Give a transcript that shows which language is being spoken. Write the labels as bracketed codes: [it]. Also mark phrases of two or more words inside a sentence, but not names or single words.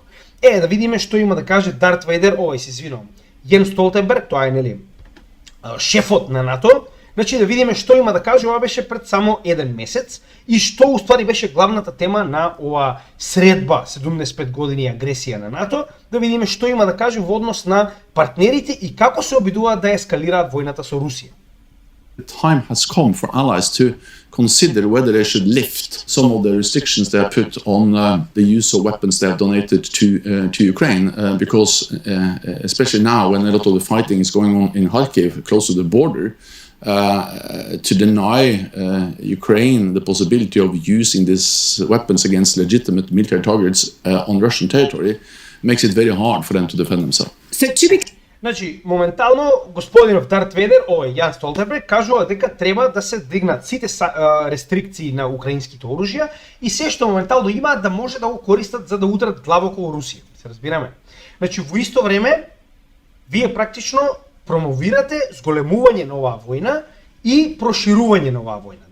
[mk] Да видиме што има да каже Дарт Вейдер, се извинувам, Јенс Столтенберг, тоа е нели шефот на НАТО. Значи да видиме што има да каже, ова беше пред само еден месец и што уствари беше главната тема на ова средба 75 години агресија на НАТО, да видиме што има да каже во однос на партнерите и како се обидуваат да ескалираат војната со Русија. [en] The time has come for allies to consider whether they should lift some of the restrictions they have put on the use of weapons they have donated to Ukraine, because especially now when a lot of the fighting is going on in Kharkiv, close to the border, to deny Ukraine the possibility of using these weapons against legitimate military targets on Russian territory makes it very hard for them to defend themselves. So to be [mk] Значи, моментално господинов Дарт Вейдер, Јан Столтенберг, кажува дека треба да се дигнат сите рестрикции на украинските оружја и се што моментално имаат да може да го користат за да удрат длабоко во Русија. Се разбираме? Значи, во исто време, вие практично промовирате зголемување на оваа војна и проширување на оваа војна.